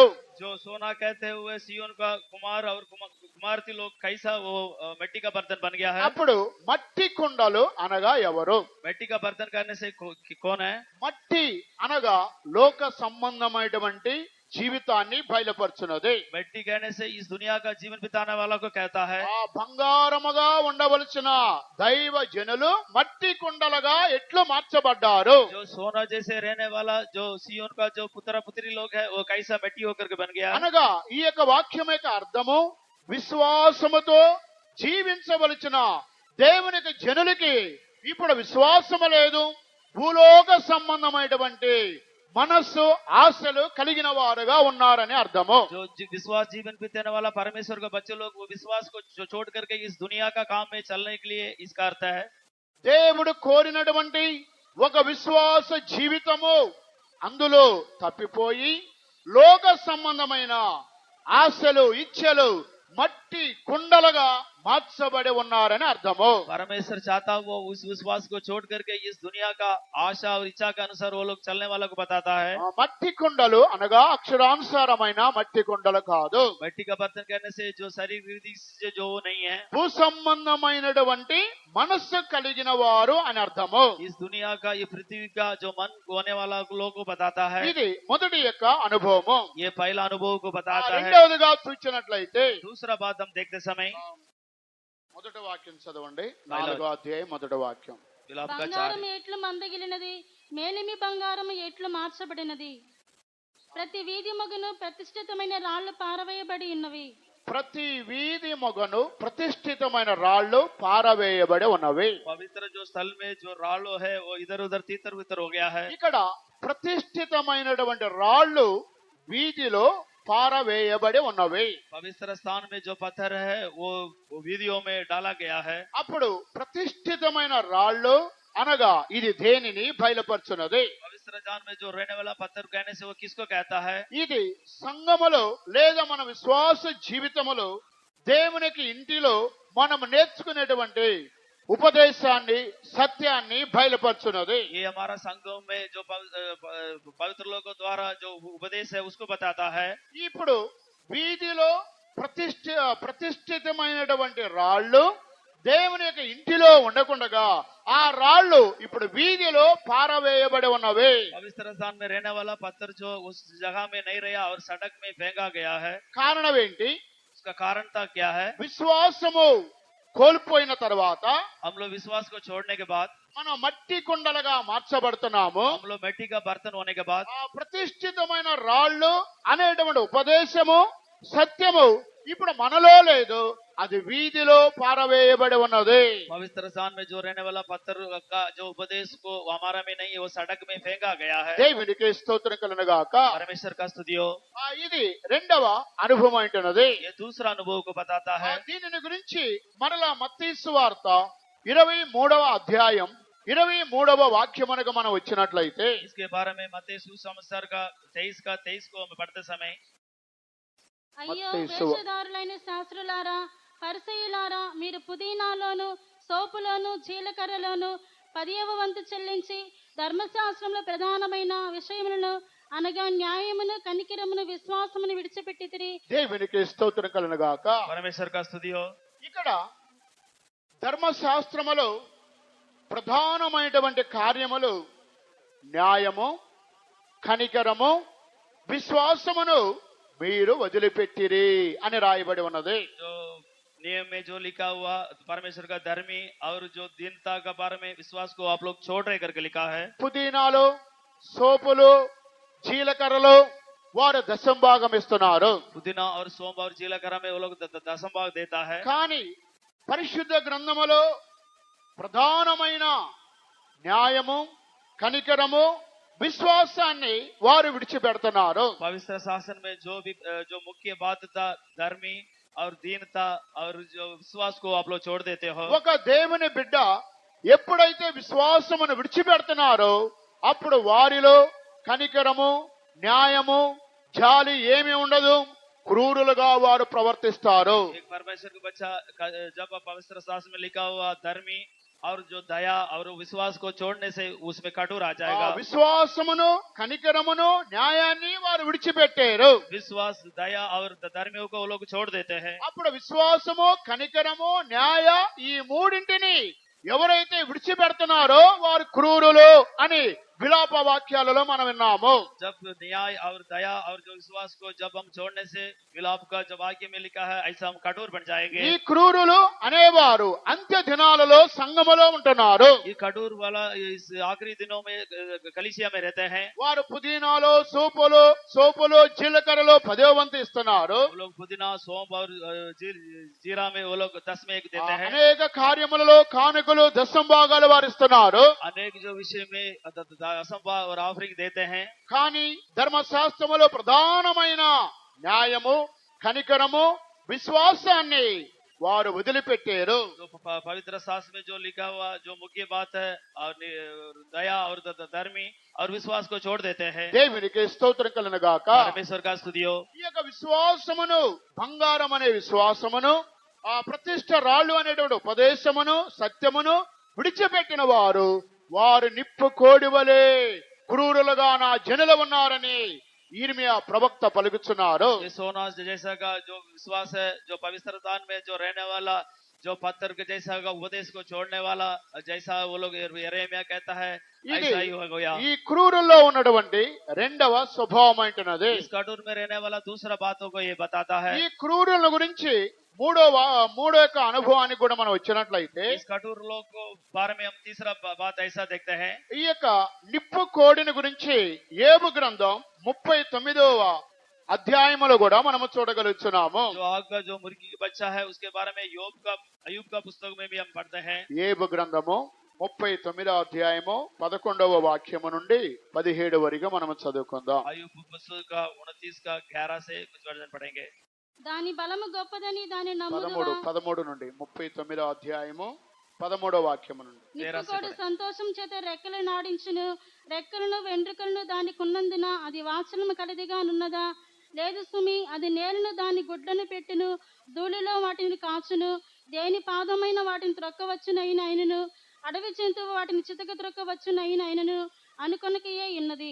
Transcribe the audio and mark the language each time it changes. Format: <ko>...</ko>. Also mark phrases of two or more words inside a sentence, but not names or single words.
<hi>जो सोना कहते हुए सियोन का कुमार और कुमारती लोग कैसा वो मिट्टी का बर्तन बन गया है।</hi> <te>అప్పుడు మట్టి కుండలు అనగా ఎవరు?</te> <hi>मिट्टी का बर्तन करने से कौन है?</hi> <te>మట్టి అనగా లోక సంబంధమైనటువంటి జీవితాన్ని బయలుపరుచున్నది.</te> <hi>मिट्टी कहने से इस दुनिया का जीवन बिताने वाला को कहता है।</hi> <te>ఆ బంగారముగా ఉండవలసిన దైవ జనులు మట్టి కుండలుగా ఎట్లు మార్చబడ్డారు.</te> <hi>जो सोना जैसे रहने वाला जो सियोन का जो पुत्र पुत्री लोग है वो कैसा मिट्टी होकर के बन गया।</hi> <te>అనగా ఈ యొక్క వాక్యం యొక్క అర్థము విశ్వాసముతో జీవించవలసిన దేవునికి జనులకి ఇప్పుడు విశ్వాసము లేదు, భూలోక సంబంధమైనటువంటి మనస్సు ఆశలు కలిగిన వారుగా ఉన్నారని అర్థము.</te> <hi>जो विश्वास जीवन बीतने वाला परमेश्वर का बच्चे लोग वो विश्वास को जो छोड़ करके इस दुनिया का काम में चलने के लिए इसका अर्थ है।</hi> <te>దేవుడు కోరినటువంటి ఒక విశ్వాస జీవితము అందులో తప్పిపోయి లోక సంబంధమైన ఆశలు ఇచ్ఛలు మట్టి మట్టి కుండలుగా మార్చబడి ఉన్నారని అర్థము.</te> <hi>परमेश्वर चाहता वो उस विश्वास को छोड़ करके इस दुनिया का आशा और इच्छा के अनुसार वो लोग चलने वालों को बताता है।</hi> <te>ఆ మట్టి కుండలు అనగా అక్షరానుసారమైన మట్టి కుండలు కాదు,</te> <hi>मिट्टी का बर्तन कहने से जो शरीर रीति से जो वो नहीं है,</hi> <te>భూ సంబంధమైనటువంటి మనస్సు కలిగిన వారు అని అర్థము.</te> <hi>इस दुनिया का ये पृथ्वी का जो मन होने वाला लोगों को बताता है।</hi> <te>ఇది మొదటి యొక్క అనుభవము.</te> <hi>ये पहला अनुभव को ఆ बताता है।</hi> <te>రెండవదిగా చూచినట్లయితే</te> <hi>दूसरा बात हम देखते समय</hi> <te>మొదటి వాక్యం చదవండి, 4వ అధ్యాయం మొదటి వాక్యం.</te> <hi>विलाप का 4</hi> <te>బంగారం ఎట్లు మందగిలినది, మేలిమి బంగారము ఎట్లు మార్చబడినది. ప్రతి వీధి మగును ప్రతిష్ఠితమైన రాళ్లు పారవేయబడి ఉన్నవి. ప్రతి వీధి మొగను ప్రతిష్ఠితమైన రాళ్లు పారవేయబడి ఉన్నవి.</te> <hi>पवित्र जो स्थल में जो रालो है वो इधर उधर तीतर बितर हो गया है।</hi> <te>ఇక్కడ ప్రతిష్ఠితమైనటువంటి రాళ్లు వీధిలో పారవేయబడి ఉన్నవి.</te> <hi>पवित्र स्थान में जो पत्थर है वो वीधियों में डाला गया है।</hi> <te>అప్పుడు ప్రతిష్ఠితమైన రాళ్లు అనగా ఇది దేనిని బయలుపరుచున్నది?</te> <hi>पवित्र स्थान में जो रहने वाला पत्थर कहने से वो किसको कहता है?</hi> <te>ఇది సంఘములో లేదా మన విశ్వాస జీవితములో దేవునికి ఇంటిలో మనం నేర్చుకునేటువంటి ఉపదేశాన్ని సత్యాన్ని బయలుపరుచున్నది.</te> <hi>ये हमारा संघों में जो पवित्र लोगों द्वारा जो उपदेश है उसको बताता है।</hi> <te>ఇప్పుడు వీధిలో ప్రతిష్ఠితమైనటువంటి రాళ్ళు దేవుని యొక్క ఇంటిలో ఉండకుండగా ఆ రాళ్ళు ఇప్పుడు వీధిలో పారవేయబడి ఉన్నవి.</te> <hi>पवित्र स्थान में रहने वाला पत्थर जो उस जगह में नहीं रहा और सड़क में फेंका गया है।</hi> <te>కారణం ఏంటి?</te> <hi>उसका कारण था क्या है?</hi> <te>విశ్వాసము కోల్పోయిన తర్వాత</te> <hi>हम लोग विश्वास को छोड़ने के बाद,</hi> <te>మనం మట్టి కుండలుగా మార్చబడుతున్నాము.</te> <hi>हम लोग मिट्टी का बर्तन होने के बाद,</hi> <te>ఆ ప్రతిష్ఠితమైన రాళ్ళు అనేటువంటి ఉపదేశము సత్యము ఇప్పుడు మనలో లేదు, అది వీధిలో పారవేయబడి ఉన్నది.</te> <hi>पवित्र स्थान में जो रहने वाला पत्थर का जो उपदेश को हमारा में नहीं है वो सड़क में फेंका गया है।</hi> <te>దేవునికి స్తోత్రం కలుగుగాక.</te> <hi>परमेश्वर का स्तुति हो।</hi> <te>ఇది రెండవ అనుభవం అంటున్నది.</te> <hi>ये दूसरा अनुभव को बताता है।</hi> <te>దీనిని గురించి మరలా మత్తయి సువార్త 23వ అధ్యాయం 23వ వాక్యమునకు మనం వచ్చినట్లయితే</te> <hi>इसके बारे में मत्ती सुसमाचार का 23 को हम पढ़ते समय,</hi> <te>అయ్యో మత్తయి వేషధారులైన శాస్త్రులారా, పరిసయ్యులారా, మీరు పుదీనాలోను సోపులోను జీలకర్రలోను 10వ వంతు చెల్లించి ధర్మశాస్త్రంలో ప్రధానమైన విషయములను అనగా న్యాయమును కనికరమును విశ్వాసమును విడిచిపెట్టితిరి. దేవునికి స్తోత్రం కలుగుగాక.</te> <hi>परमेश्वर का स्तुति हो।</hi> <te>ఇక్కడ ధర్మశాస్త్రములో ప్రధానమైనటువంటి కార్యములు న్యాయము, కనికరము, విశ్వాసమును మీరు వదిలిపెట్టిరి అని రాయబడి ఉన్నది.</te> <hi>जो नियम में जो लिखा हुआ परमेश्वर का धर्मी और जो दीनता का बारे में विश्वास को आप लोग छोड़ रहे करके लिखा है।</hi> <te>పుదీనాలు, సోపులు, జీలకర్రలు వారు దశంభాగం ఇస్తున్నారు.</te> <hi>पुदीना और सोम और जीलकर्रा में वो लोग दसम भाग देता है।</hi> <te>కానీ పరిశుద్ధ గ్రంథములో ప్రధానమైన న్యాయము, కనికరము, విశ్వాసాన్ని వారు విడిచిపెడుతున్నారు.</te> <hi>पवित्र शासन में जो मुख्य बात था धर्मी और दीनता और जो विश्वास को आप लोग छोड़ देते हो।</hi> <te>ఒక దేవుని బిడ్డ ఎప్పుడైతే విశ్వాసమును విడిచిపెడుతున్నారో అప్పుడు వారిలో కనికరము, న్యాయము, జాలి ఏమీ ఉండదు. క్రూరులుగా వారు ప్రవర్తిస్తారు.</te> <hi>एक परमेश्वर का बच्चा जब पवित्र शासन में लिखा हुआ धर्मी और जो दया और विश्वास को छोड़ने से उसमें कठोर आ ఆ जाएगा।</hi> <te>విశ్వాసమును, కనికరమును, న్యాయాన్ని వారు విడిచిపెట్టారు.</te> <hi>विश्वास, दया और धर्मियों को वो लोग छोड़ देते हैं।</hi> <te>అప్పుడు విశ్వాసము, కనికరము, న్యాయ ఈ మూడింటిని ఎవరైతే విడిచిపెడుతున్నారో వారు క్రూరులు అని విలాప వాక్యాలలో మనం విన్నాము.</te> <hi>जब न्याय और दया और जो विश्वास को जब हम छोड़ने से विलाप का जब वाक्य में लिखा है ऐसा हम कठोर बन जाएंगे।</hi> <te>ఈ క్రూరులు అనేవారు అంత్య దినాలలో సంఘములో ఉంటున్నారు.</te> <hi>ये कठोर वाला इस आखिरी दिनों में कलीसिया में रहते हैं।</hi> <te>వారు పుదీనాలో, సోపులు, జీలకర్రలో 10వ వంతు ఇస్తున్నారు.</te> <hi>वो लोग पुदीना, सौंफ और जीरा में वो लोग 10 में 1 देते हैं।</hi> <te>అనేక కార్యములలో కానుకలు, దశంభాగాలు వారు ఇస్తున్నారు.</te> <hi>अनेक जो विषय में असंभाव और ऑफरिंग देते हैं।</hi> <te>కానీ ధర్మశాస్త్రములో ప్రధానమైన న్యాయము, కనికరము, విశ్వాసాన్ని వారు వదిలిపెట్టారు.</te> <hi>जो पवित्र शास्त्र में जो लिखा हुआ जो मुख्य बात है और दया और धर्मी और विश्वास को छोड़ देते हैं।</hi> <te>దేవునికి స్తోత్రం కలుగును గాక.</te> <hi>परमेश्वर का स्तुति हो।</hi> <te>ఈ యొక్క విశ్వాసమును, బంగారం అనే విశ్వాసమును, ఆ ప్రతిష్ట రాళ్ళు అనేటువంటి ఉపదేశమును, సత్యమును విడిచిపెట్టిన వారు నిప్పు కోడి వలె క్రూరులుగా నా జనులు ఉన్నారని ఇర్మియా ప్రవక్త పలుకుచున్నారు.</te> <hi>ये सोना जैसा का जो विश्वास है, जो पवित्र दान में जो रहने वाला, जो पत्थर के जैसा का उपदेश को छोड़ने वाला, जैसा वो लोग यिर्मयाह कहता है,</hi> <te>ఇది</te> <hi>ऐसा ही हो गया।</hi> <te>ఈ క్రూరుల్లో ఉన్నటువంటి రెండవ స్వభావం అంటున్నది.</te> <hi>इस कटोर में रहने वाला दूसरा बातों को ये बताता है।</hi> <te>ఈ క్రూరుల గురించి మూడో యొక్క అనుభవానికి కూడా మనం వచ్చినట్లయితే</te> <hi>इस कटोर लोग को बारे में हम तीसरा बात ऐसा देखते हैं।</hi> <te>ఈ యొక్క నిప్పు కోడిని గురించి యోబు గ్రంథం 39వ అధ్యాయములో కూడా మనము చూడగలుగుతున్నాము.</te> <hi>जो आग का जो मुर्गी का बच्चा है उसके बारे में अय्यूब का पुस्तक में भी हम पढ़ते हैं।</hi> <te>యోబు గ్రంథము 39వ అధ్యాయము 11వ వాక్యము నుండి 17 వరకు మనము చదువుకుందాం.</te> <hi>अय्यूब पुस्तक का 29 का 11 से कुछ वर्जन पढ़ेंगे।</hi> <te>దాని బలము గొప్పదని దాని 13 నమ్ముదువా నుండి 39వ అధ్యాయము 13వ వాక్యము నుండి. నిప్పుకోడు సంతోషం చేత రెక్కలు నాడించును, రెక్కలను వెంట్రుకలను దానికి ఉన్నందున అది వాత్సల్యము కలిదిగా నున్నదా? లేదు సుమి, అది నేలను దాని గుడ్లను పెట్టును, ధూళిలో వాటిని కాచును, దేని పాదమైన వాటిని త్రొక్కవచ్చునైనను, అడవి జంతువు వాటిని చితక త్రొక్కవచ్చునైనను అనుకొనకయే ఉన్నది.</te>